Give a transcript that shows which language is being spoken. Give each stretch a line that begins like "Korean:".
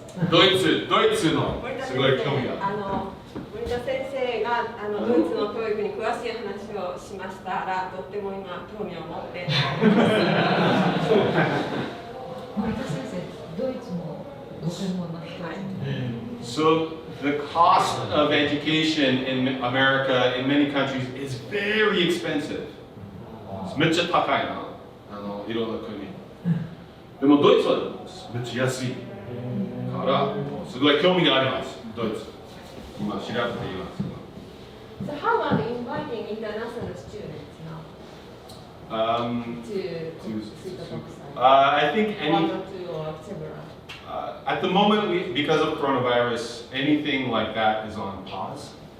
Japanese: ドイツのすごい興味がある。森田先生がドイツの教育に詳しい話をしましたら、とっても今興味を持って。森田先生、ドイツもご専門な人。
English: So the cost of education in America, in many countries, is very expensive.
Japanese: めっちゃ高いな、いろんな国。でもドイツはめっちゃ安いから、すごい興味があります、ドイツ。今調べています。
English: So how about inviting international students now to see the book site? I think One or two or several. At the moment, because of coronavirus, anything like that is on pause.